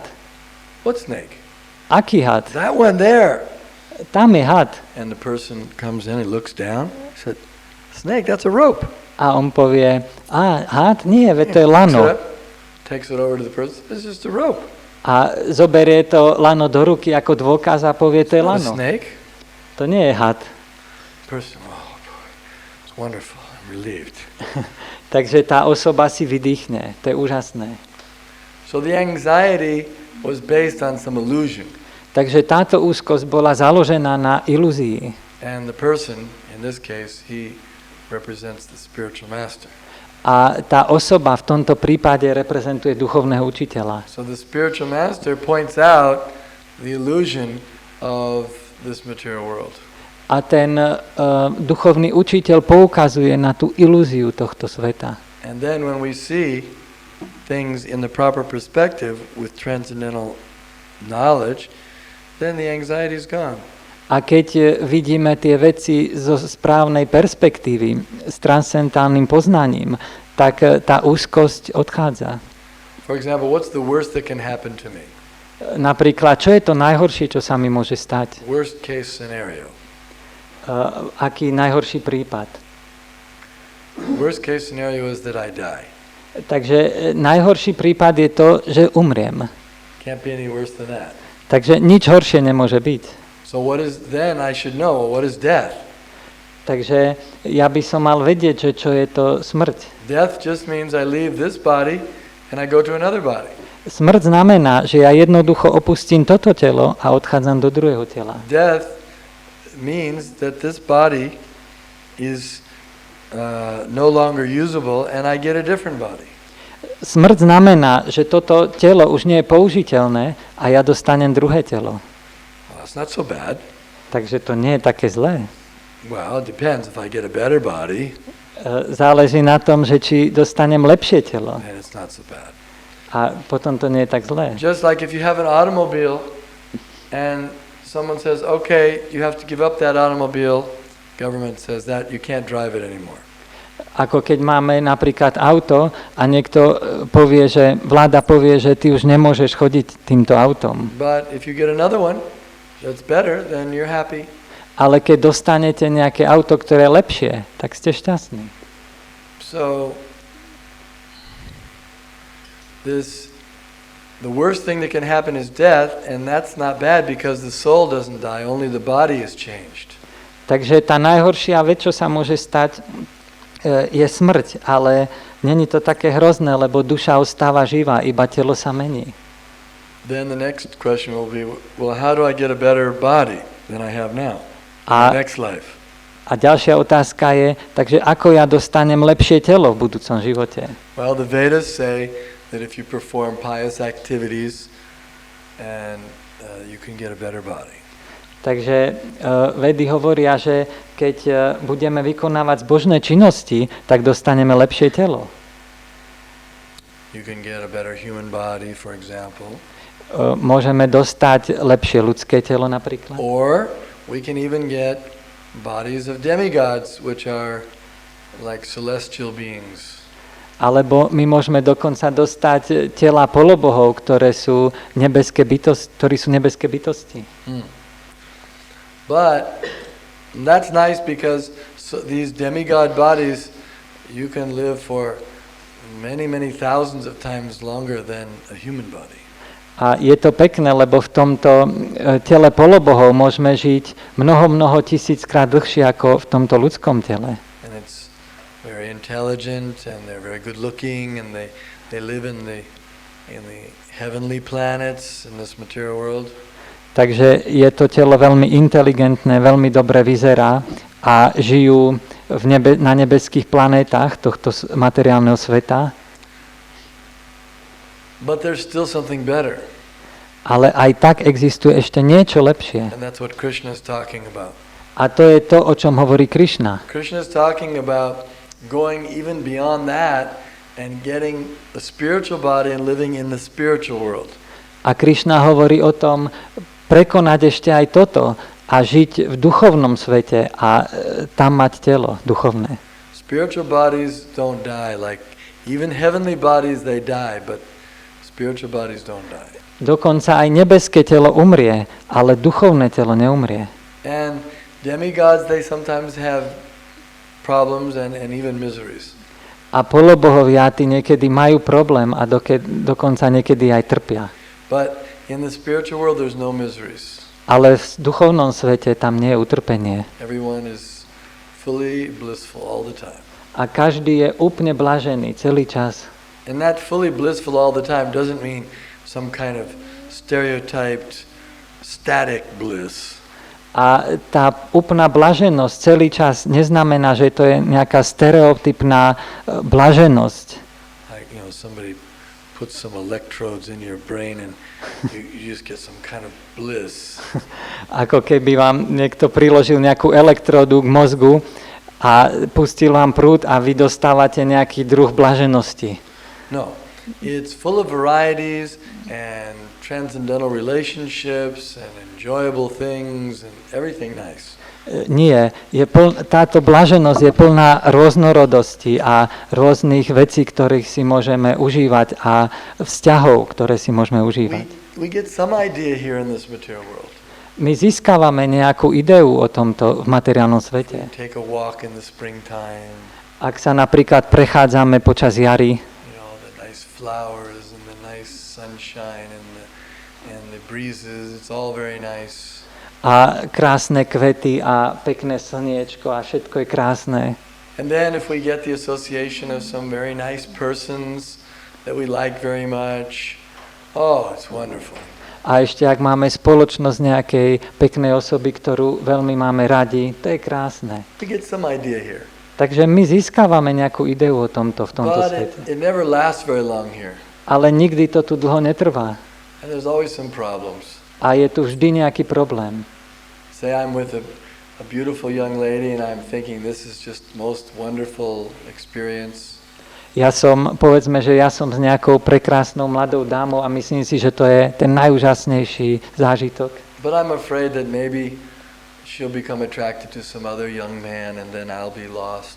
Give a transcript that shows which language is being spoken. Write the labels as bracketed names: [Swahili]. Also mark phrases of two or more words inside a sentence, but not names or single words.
[English] What snake? [Slovak] Aký had? [English] That one there. [Slovak] Tam je had. [English] And the person comes in, he looks down, he said, "Snake, that's a rope." [Slovak] A on povie, had? Nie, veď to je lano. [English] Takes it over to the person, it's just a rope. [Slovak] A zoberie to lano do ruky ako dôkaz a povie, to je lano. [English] Snake? [Slovak] To nie je had. [English] Person, oh boy, it's wonderful, I'm relieved. [Slovak] Takže tá osoba si vydýchne, to je úžasné. [English] So the anxiety was based on some illusion. [Slovak] Takže táto úzkosť bola založená na ilúzii. [English] And the person, in this case, he represents the spiritual master. [Slovak] A tá osoba v tomto prípade reprezentuje duchovného učiteľa. [English] So the spiritual master points out the illusion of this material world. [Slovak] A ten duchovný učiteľ poukazuje na tú ilúziu tohto sveta. [English] And then when we see things in the proper perspective with transcendental knowledge, then the anxiety is gone. [Slovak] A keď vidíme tie veci zo správnej perspektívy, s transcendentálnym poznaním, tak tá úzkosť odchádza. [English] For example, what's the worst that can happen to me? [Slovak] Napríklad, čo je to najhoršie, čo sa mi môže stať? [English] Worst case scenario. [Slovak] Aký najhorší prípad? [English] Worst case scenario is that I die. [Slovak] Takže najhorší prípad je to, že umriem. [English] Can't be any worse than that. [Slovak] Takže nič horšie nemôže byť. [English] So what is then I should know, what is death? [Slovak] Takže ja by som mal vedieť, že čo je to smrť. [English] Death just means I leave this body and I go to another body. [Slovak] Smrť znamená, že ja jednoducho opustím toto telo a odchádzam do druhého tela. [English] Death means that this body is no longer usable and I get a different body. [Slovak] Smrť znamená, že toto telo už nie je použiteľné a ja dostanem druhé telo. [English] Well, that's not so bad. [Slovak] Takže to nie je také zlé. [English] Well, it depends. If I get a better body, [Slovak] Záleží na tom, že či dostanem lepšie telo. [English] then it's not so bad. [Slovak] A potom to nie je tak zlé. [English] Just like if you have an automobile and someone says, okay, you have to give up that automobile, government says that you can't drive it anymore. [Slovak] Ako keď máme napríklad auto a niekto povie, že vláda povie, že ty už nemôžeš chodiť týmto autom. [English] But if you get another one that's better, then you're happy. [Slovak] Ale keď dostanete nejaké auto, ktoré je lepšie, tak ste šťastní. [English] So, the worst thing that can happen is death, and that's not bad because the soul doesn't die, only the body is changed. [Slovak] Takže tá najhoršia vec, čo sa môže stať, je smrť, ale není to také hrozné, lebo duša ostáva živá, iba telo sa mení. [English] Then the next question will be, well, how do I get a better body than I have now in the next life? [Slovak] A ďalšia otázka je, takže ako ja dostanem lepšie telo v budúcom živote? [English] Well, the Vedas say that if you perform pious activities, and you can get a better body. [Slovak] Takže vedy hovoria, že keď budeme vykonávať zbožné činnosti, tak dostaneme lepšie telo. [English] You can get a better human body, for example. [Slovak] Môžeme dostať lepšie ľudské telo napríklad. [English] Or we can even get bodies of demigods, which are like celestial beings. [Slovak] Alebo my môžeme dokonca dostať tela polobohov, ktorí sú nebeské bytosti. [English] But that's nice because these demigod bodies, you can live for many, many thousands of times longer than a human body. [Slovak] A je to pekné, lebo v tomto tele polobohov môžeme žiť mnoho tisíckrát dlhšie ako v tomto ľudskom tele. [English] And it's very intelligent and they're very good looking and they live in the heavenly planets in this material world. [Slovak] Takže je to telo veľmi inteligentné, veľmi dobre vyzerá a žijú na nebeských planétach tohto materiálneho sveta. [English] But there's still something better. [Slovak] Ale aj tak existuje ešte niečo lepšie. [English] And that's what Krishna is talking about. [Slovak] A to je to, o čom hovorí Krishna. [English] Krishna is talking about going even beyond that and getting a spiritual body and living in the spiritual world. [Slovak] A Krishna hovorí o tom prekonať ešte aj toto a žiť v duchovnom svete a tam mať telo duchovné. [English] Spiritual bodies don't die, like even heavenly bodies they die, but spiritual bodies don't die. [Slovak] Dokonca aj nebeské telo umrie, ale duchovné telo neumrie. [English] And demigods, they sometimes have problems and even miseries. [Slovak] A polobohovia tí niekedy majú problém a dokonca niekedy aj trpia. [English] But in the spiritual world there's no miseries. [Slovak] Ale v duchovnom svete tam nie je utrpenie. [English] Everyone is fully blissful all the time. [Slovak] A každý je úplne blažený celý čas. [English] And that fully blissful all the time doesn't mean some kind of stereotyped static bliss. [Slovak] A tá úplná blaženosť celý čas neznamená, že to je nejaká stereotypná blaženosť. [English] Like, somebody puts some electrodes in your brain and you just get some kind of bliss. [Slovak] Ako keby vám niekto priložil nejakú elektródu k mozgu a pustil vám prúd a vy dostávate nejaký druh blaženosti. [English] No, it's full of varieties and transcendental relationships and enjoyable things and everything nice. [Slovak] Nie, táto blaženosť je plná rôznorodosti a rôznych vecí, ktorých si môžeme užívať a vzťahov, ktoré si môžeme užívať. [English] We get some idea here in this material world. [Slovak] My získavame nejakú ideu o tomto v materiálnom svete. [English] Take a walk in the springtime. [Slovak] Ak sa napríklad prechádzame počas jary, [English] The nice flowers and the nice sunshine and the breezes, it's all very nice. [Slovak] a krásne kvety a pekné slniečko a všetko je krásne. [English] And then if we get the association of some very nice persons that we like very much, oh, it's wonderful. [Slovak] A ešte ak máme spoločnosť nejakej peknej osoby, ktorú veľmi máme radi, to je krásne. [English] We get some idea here. [Slovak] Takže my získavame nejakú ideu o tomto v tomto [English] But [Slovak] svete. [English] it never lasts very long here. [Slovak] Ale nikdy to tu dlho netrvá. [English] And there's always some problems. [Slovak] A je tu vždy nejaký problém. [English] Say I'm with a beautiful young lady and I'm thinking this is just most wonderful experience. [Slovak] Povedzme, že ja som s nejakou prekrásnou mladou dámou a myslím si, že to je ten najúžasnejší zážitok. [English] But I'm afraid that maybe she'll become attracted to some other young man and then I'll be lost.